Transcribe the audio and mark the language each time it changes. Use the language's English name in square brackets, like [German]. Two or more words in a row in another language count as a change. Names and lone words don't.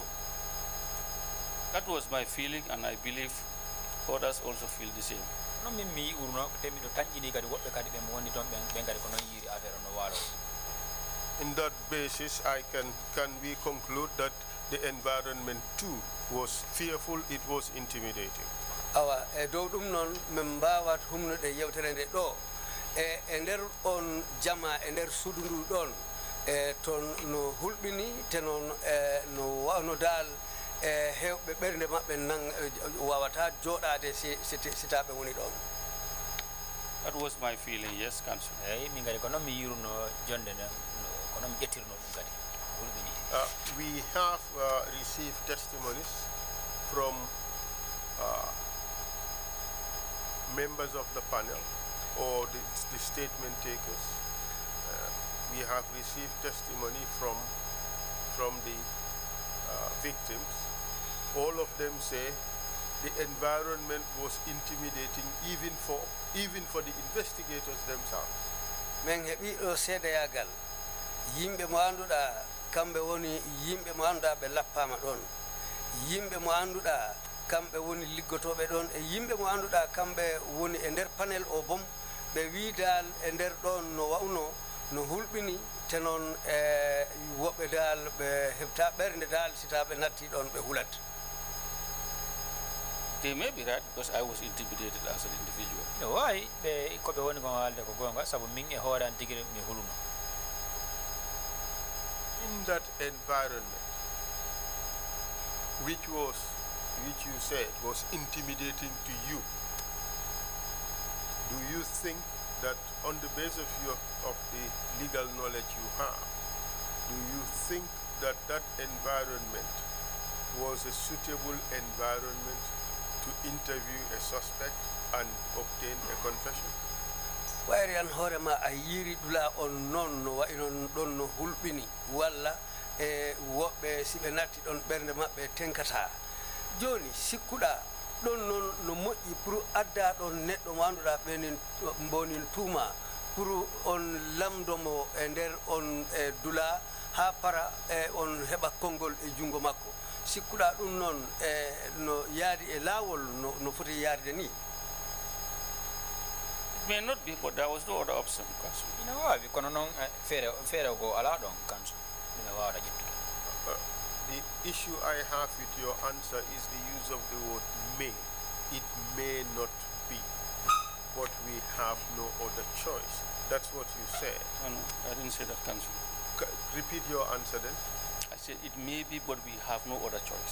[English] That was my feeling and I believe others also feel the same. [Fula] no min mi urno temi ɗo tañƴini kadi woɓɓe kadi ɓe mo woni toon ɓen kadi ko noon yiiri affaire no waalo. [English] In that basis, can we conclude that the environment too was fearful, it was intimidating? [Fula] awa e dow ɗum noon min mbawat humnude yewtere nde ɗo e nder on jama e nder suudu ndu ɗon toon no hulɓini te noon no wawno dal hewɓe ɓernde maɓɓe wawata jooɗade si taɓe woni ɗon. [English] That was my feeling, yes, Council. [Fula] Min gadi ko noon mi yiruno jonde nden ko noon mi ƴettirno ɗum kadi hulɓini. [English] We have received testimonies from members of the panel or the statement takers. We have received testimony from the victims. All of them say the environment was intimidating even for the investigators themselves. [Fula] Men heɓi ɗo seedayagal yimɓe mo annduɗa kamɓe woni yimɓe mo annduɗa ɓe lappama ɗon, yimɓe mo annduɗa kamɓe woni liggotoɓe ɗon, e yimɓe mo annduɗa kamɓe woni e nder panel o bom ɓe wi dal e nder ɗon no wawno no hulɓini te noon woɓɓe dal ɓe heɓta ɓernde dal si taw ɓe natti ɗon ɓe hulat. [English] They may be right because I was intimidated as an individual. [Fula] No wawi ɓe koɓe woni ko haalde ko gonga sabu min e hoore an tigui mi huluno. [English] In that environment, which you said was intimidating to you, do you think that on the basis of the legal knowledge you have, do you think that that environment was a suitable environment to interview a suspect and obtain a confession? [Fula] wayri an hoorema a yiri ɗula on noon no wayi noon ɗon no hulɓini walla e woɓɓe si ɓe natti ɗon ɓernde maɓɓe tenkata. Joni sikkuɗa ɗon noon no moƴƴi pour adda ɗon neɗɗo mo annduɗa ɓenin mbonin tuuma pour on lamdomo e nder on e dula ha para e on heɓa konngol e junngo makko. Sikkuɗa ɗum noon no yaadi e laawol no foti yaarde ni. [English] It may not be, but there was no other option, Council. [Fula] Ina wawi kono noon feere go ala ɗon Council ɗum e wawata ƴettude. [English] The issue I have with your answer is the use of the word may. It may not be, but we have no other choice. That's what you said. No, I didn't say that, Council. Repeat your answer then. I said it may be, but we have no other choice.